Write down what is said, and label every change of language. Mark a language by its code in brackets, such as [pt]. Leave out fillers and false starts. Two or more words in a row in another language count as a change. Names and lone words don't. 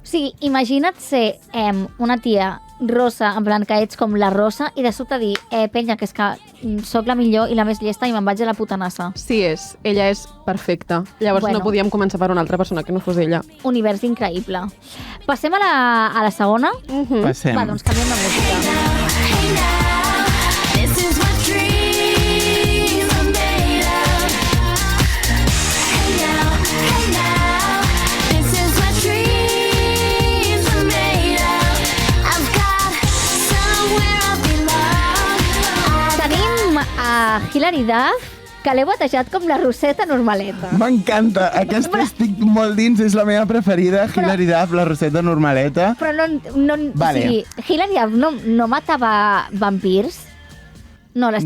[ca] O sigui, imagina't ser una tia rosa, en plan que ets com la rosa, i de sobte dir, penya, que és que sóc la millor i la més llesta i me'n vaig a la puta NASA. Sí, ella és perfecta. Llavors Bueno. no podíem començar per una altra persona que no fos ella. Univers increïble. Passem a la segona? Passem. Va, doncs canviem de música. [en] Hey now, this is what dreams are made of. Hey now, this is what dreams are made of. I've got somewhere I belong. [ca] Tenim a Hilary Duff, que l'he batejat com la Roseta Normaleta. M'encanta. Aquesta estic molt dins, és la meva preferida. Hilary Duff, la Roseta Normaleta. Però no Vale. o sigui, Hilary Duff no matava vampirs? No, l'estic